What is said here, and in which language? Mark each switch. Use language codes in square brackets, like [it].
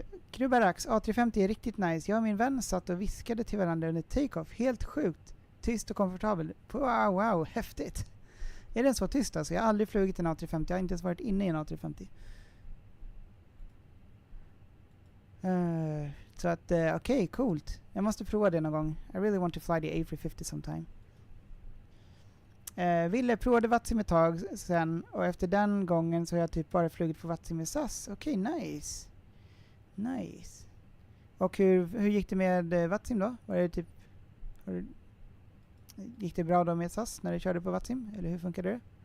[sv] Krubarax, A350 är riktigt nice. Jag och min vän satt och viskade till varandra under take-off. Helt sjukt. Tyst och komfortabel. Wow, häftigt. Är den så tyst alltså? Jag har aldrig flugit en A350. Jag har inte ens varit inne i en A350. Så att, okej, coolt. Jag måste prova det någon gång. [en] I really want to fly the A350 sometime. [sv] Ville provade Vatsim ett tag sen, och efter den gången så har jag typ bara flugit på Vatsim med SAS. Okej, nice. Och hur gick det med Vatsim då? Var det typ, gick det bra då med SAS när du körde på Vatsim? Eller hur funkade det?